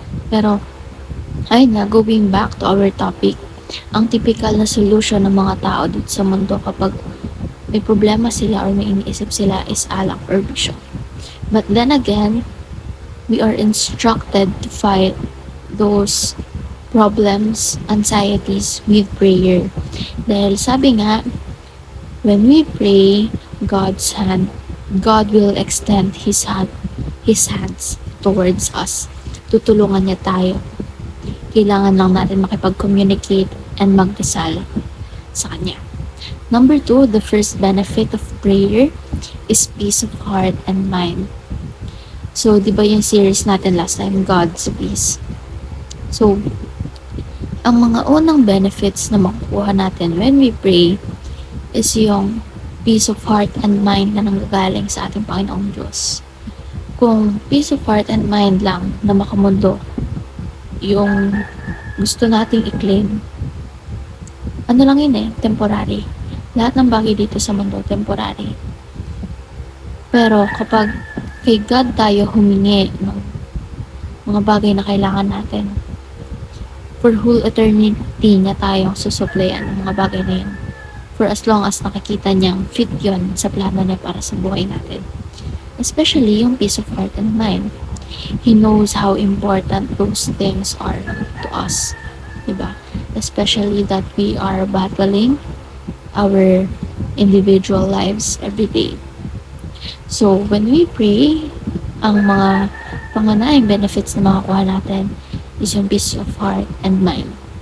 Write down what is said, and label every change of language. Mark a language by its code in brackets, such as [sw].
[tl] Pero, ay na, [en] going back to our topic, [tl] ang typical na solution ng mga tao dito sa mundo kapag may problema sila or may iniisip sila is alak or bisyo. [en] But then again, we are instructed to fight those problems, anxieties with prayer. [tl] Dahil sabi nga, [en] when we pray, God will extend His hands towards us. [tl] Tutulungan niya tayo. Kailangan lang natin makipag-communicate and magdasal sa Kanya. [en] Number 2, the first benefit of prayer is peace of heart and mind. [tl] So, di ba yung series natin last time, God's peace? So, ang mga unang benefits na makukuha natin [en] when we pray [tl] is yung [en] peace of heart and mind [tl] na nanggagaling sa ating Panginoong Diyos. Kung peace of heart and mind lang na makamundo yung gusto nating i-claim, ano lang yun temporary. Lahat ng bagay dito sa mundo, temporary. Pero kapag kay God tayo humingi ng mga bagay na kailangan natin, [en] for whole eternity [tl] niya tayong susuplayan ng mga bagay na yun. [en] For as long as [tl] nakikita niyang fit yun sa plano niya para sa buhay natin. [en] Especially yung peace of heart and mind. He knows how important those things are to us. [tl] Diba? [en] Especially that we are battling our individual lives every day. So, when we pray, [tl] ang mga pangunahing benefits na makakuha natin is yung [en] peace of heart and mind.